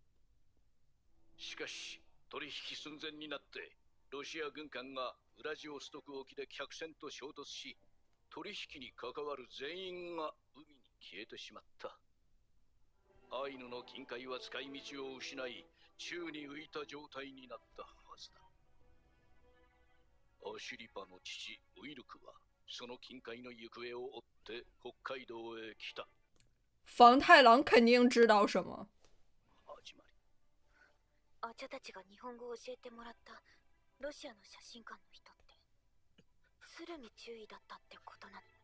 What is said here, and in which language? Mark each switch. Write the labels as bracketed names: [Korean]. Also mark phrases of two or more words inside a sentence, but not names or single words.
[Japanese] しかし取引寸前になってロシア軍艦がウラジオストク沖で客船と衝突し、取引に関わる全員が海に消えてしまった。アイヌの近海は使い道を失い、宙に浮いた状態になったはずだ。アシリパの父ウイルクはその近海の行方を追って北海道へ来た。 [Chinese] 房太郎肯定知道什么。 [Japanese] あちゃたちが日本語を教えてもらったロシアの写真館の人って鶴見中尉だったってことなの。